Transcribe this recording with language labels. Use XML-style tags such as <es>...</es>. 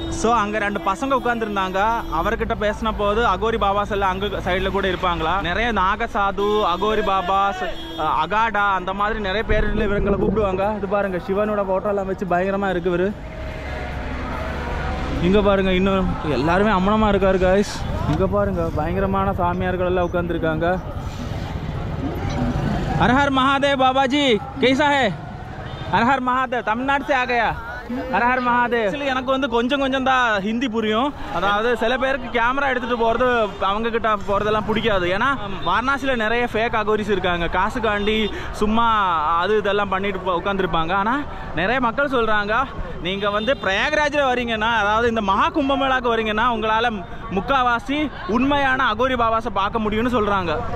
<ta>So அங்கே 2 பசங்க உட்காந்துருந்தாங்க. அவர்கிட்ட பேசின போது அகோரி பாபாஸ் எல்லாம் அங்கே சைடில் கூட இருப்பாங்களா, நிறைய நாகசாது, அகோரி பாபாஸ், அகாடா அந்த மாதிரி நிறைய பேர் இவங்களை கூப்பிடுவாங்க. இது பாருங்க சிவனோட ஃபோட்டோலாம் வச்சு பயங்கரமாக இருக்கு இவர். இங்கே பாருங்க இன்னும் எல்லாருமே அம்மனமாக இருக்காரு காய்ஸ். இங்கே பாருங்க பயங்கரமான சாமியார்கள் எல்லாம் உட்காந்துருக்காங்க.</ta> <hi>हर हर महादेव बाबा जी, कैसा है? हर हर महादेव, तमिलनाडु से आ गया. हर हर महादेव.</hi> <ta>எனக்கு வந்து கொஞ்சம் தான் ஹிந்தி புரியும். அதாவது சில பேருக்கு கேமரா எடுத்துகிட்டு போகிறது அவங்க கிட்ட போகிறதெல்லாம் பிடிக்காது. ஏன்னா வாரணாசியில் நிறைய ஃபேக் அகோரிஸ் இருக்காங்க, காசுக்காண்டி சும்மா அது இதெல்லாம் பண்ணிட்டு உட்காந்துருப்பாங்க. ஆனால் நிறைய மக்கள் சொல்கிறாங்க நீங்கள் வந்து பிரயாக்ராஜில் வரீங்கன்னா, அதாவது இந்த மகா கும்பமேளாவுக்கு வரீங்கன்னா உங்களால் முக்காவாசி உண்மையான அகோரி பாபாஸை பார்க்க முடியும்னு சொல்றாங்க.</ta>